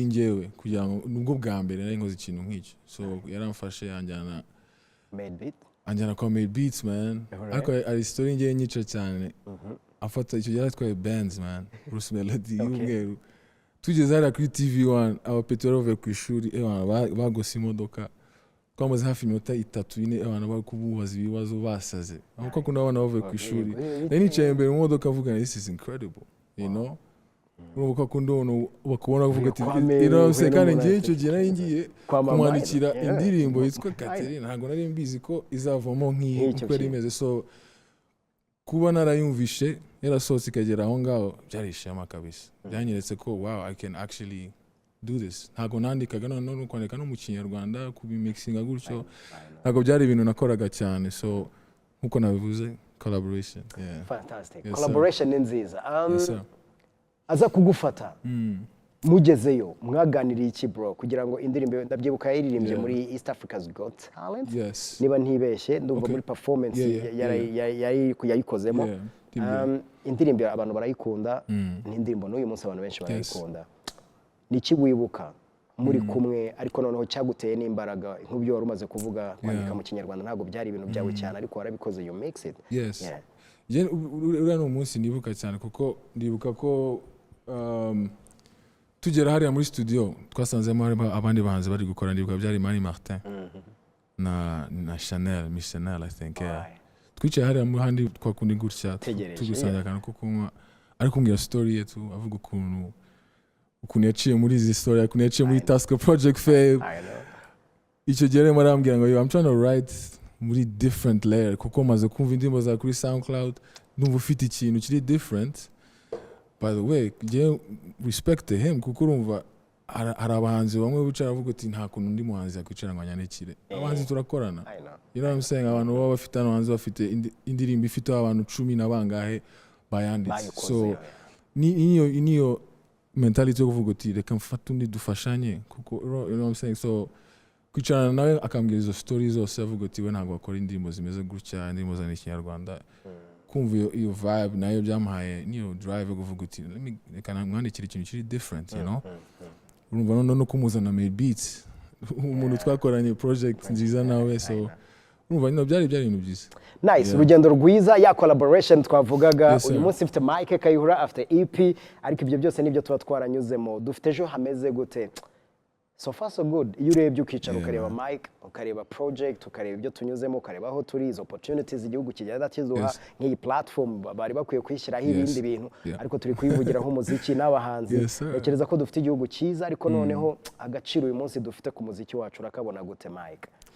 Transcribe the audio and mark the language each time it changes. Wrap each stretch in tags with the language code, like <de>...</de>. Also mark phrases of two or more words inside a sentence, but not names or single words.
<rw>njyewe kugira ngo nubwo bwa mbere nari nkoze ikintu nk'icyo so yaramfashe yanjyana kwa made beats man ariko ari story njye nyica cyane afata icyo yaratwaye bands man Bruce Melodie y'umweru tugeze hariya kuri TV1 abapetero bave ku ishuri bagose imodoka twamaze hafi iminota 3-4 abana bari kububaza ibibazo basaze aho ko nabona bave ku ishuri nari nicaye imbere mu modoka avuga</rw> <en>this is incredible you know</en> <rw>urumva ko ndono bakubona kuvuga ati se kandi ngiye icyo gihe nari ngiye kumwandikira indirimbo yitwa Katerina ntabwo nari mbizi ko izavamo nk'uko yari imeze so kuba narayumvishe yarasohotse ikagera aho ngaho byarishema kabisa byanyeretse ko</rw> <en>wow I can actually do this</en> <rw>ntabwo nandikaga no kwandika no mu Kinyarwanda kubimixinga gutyo ntabwo byari ibintu nakoraga cyane so nkuko nabivuze collaboration</rw> <en>fantastic collaboration</en> <rw>ni nziza aza kugufata mugezeyo mwaganiriye iki bro kugira ngo indirimbo ndabyibuka yaririmbye muri East Africa's Got Talent niba ntibeshye ndumva muri performance yayikozemo indirimbo abantu barayikunda ni indirimbo n'uyu munsi abantu benshi barayikunda niki wibuka muri kumwe ariko noneho cyaguteye n'imbaraga nk'ubyo wari umaze kuvuga kwandika mu Kinyarwanda ntabwo byari ibintu byawe cyane ariko warabikoze</rw> <en>you mix it</en> <rw>uriya ni umunsi nibuka cyane kuko ndibuka ko tugera hariya muri studio twasanzemo abandi bahanzi bari gukora ndibuka byari Mani Martin na Chanel Michel</rw> <en>I think</en> <rw>twicaye hariya mu handi twakundi gutya tugusanga akantu ko kunywa ariko kumbwira story yetu avuga ukuntu yaciye muri izi story ukuntu yaciye muri Task Project Fame icyo gihe rero arambwira ngo</rw> <en>I'm trying to write</en> <rw>muri</rw> <en>different layer</en> <rw>kuko maze kumva indirimbo za kuri SoundCloud ndumva ufite ikintu kiri different</rw> <en>by the way respect him</en> <rw>kuko urumva hari abahanzi bamwe bicara bavuga ati nta kuntu ndi muhanzi yakwicara ngo anyandikire abahanzi turakorana</rw> <en>you know what I'm saying</en> <rw>abantu baba bafite abahanzi bafite indirimbo ifite abantu 10 na bangahe bayanditse so niyo mentality yo kuvuga ati reka mfate undi dufashanye kuko</rw> <en>you know what I'm saying</en> <rw>so kwicarana nawe akambwira izo stories zose avuga ati we ntabwo akora indirimbo zimeze gutya indirimbo za Kinyarwanda kumva iyo vibe nayo byamuhaye niyo drive yo kuvuga ati reka namwandikira ikintu kiri different</rw> <en>you know</en> <rw>urumva no kumuzana made beats umuntu twakoranye project nziza nawe so urumva nyine byari ibintu byiza nice urugendo rwiza ya collaboration twavugaga uyu munsi mfite Mike Kayihura afite EP ariko ibyo byose nibyo tuba twaranyuzemo dufite ejo hameze gute</rw> <en>so far so good</en> <rw>iyo urebye ukicara ukareba Mike ukareba project ukareba ibyo tunyuzemo ukareba aho turi izo opportunities igihugu kigenda kizuha nk'iyi platform bari bakwiye kwishyiraho ibindi bintu ariko turi kuyivugira nk'umuziki n'abahanzi ntekereza ko dufite igihugu cyiza ariko noneho agaciro uyu munsi dufite ku muziki wacu urakabona gute Mike</rw>